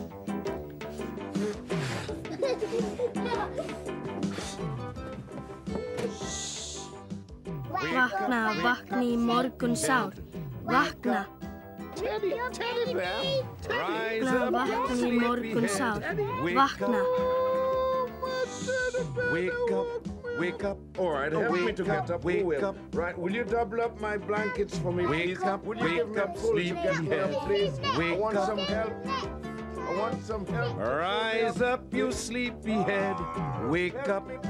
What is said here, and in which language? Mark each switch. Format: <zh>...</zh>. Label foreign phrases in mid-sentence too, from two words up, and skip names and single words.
<is>Vakna, vakni í morgun sár. Vakna.</is> <en>Rise</en> <is>Vakna,</is> <en>up,</en> <is>vakni í morgun sár. Vakna.</is> <en>Wake up, wake up. All right, help me to get up. Wake up. Right, will you double up my blankets for me, please? Wake up, will you give me a pull to get me up, please? I want some help. I want some help. Rise up, you sleepyhead. Wake up.</en>